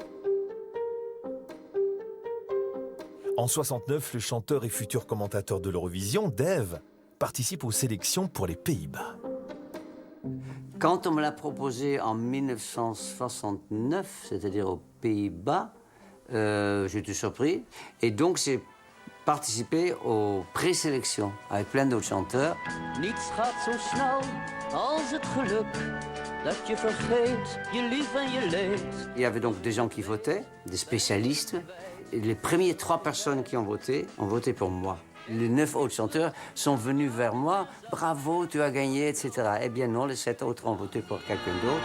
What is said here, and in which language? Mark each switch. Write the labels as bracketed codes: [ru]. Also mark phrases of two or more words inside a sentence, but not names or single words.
[fr] En 69, le chanteur et futur commentateur de l'Eurovision, Dave, participe aux sélections pour les Pays-Bas. Quand on me l'a proposé en 1969, c'est-à-dire aux Pays-Bas, j'étais surpris. Et donc, j'ai participé aux présélections avec plein d'autres chanteurs. [nl] Niets gaat zo snel als het geluk dat je vergeet je lief en je leed. [fr] Il y avait donc des gens qui votaient, des spécialistes. Et les premières 3 personnes qui ont voté pour moi. Les 9 autres chanteurs sont venus vers moi. Bravo, tu as gagné, etc. Eh bien non, les 7 autres ont voté pour quelqu'un d'autre.